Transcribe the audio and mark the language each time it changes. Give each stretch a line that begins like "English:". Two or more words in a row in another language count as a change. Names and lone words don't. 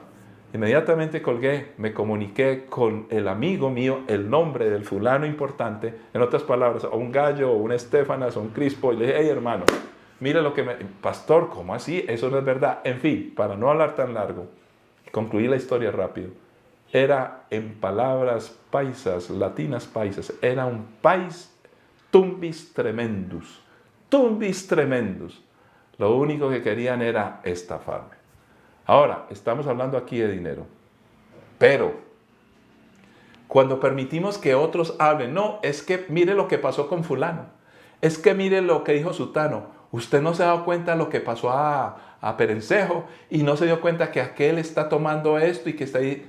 Spanish: Inmediatamente colgué, me comuniqué con el amigo mío, el nombre del fulano importante, en otras palabras, a un Gallo, o un Estéfanas, o un Crispo, y le dije, hey hermano, mire lo que pastor, ¿cómo así? Eso no es verdad. En fin, para no hablar tan largo, concluí la historia rápido. Era, en palabras paisas, latinas paisas, era un pais tumbis tremendus. tumbis tremendus. Lo único que querían era estafarme. Ahora, estamos hablando aquí de dinero. Pero, cuando permitimos que otros hablen, no, es que mire lo que pasó con fulano. Es que mire lo que dijo sutano. Usted no se ha dado cuenta de lo que pasó a Perencejo y no se dio cuenta que aquel está tomando esto y que está ahí.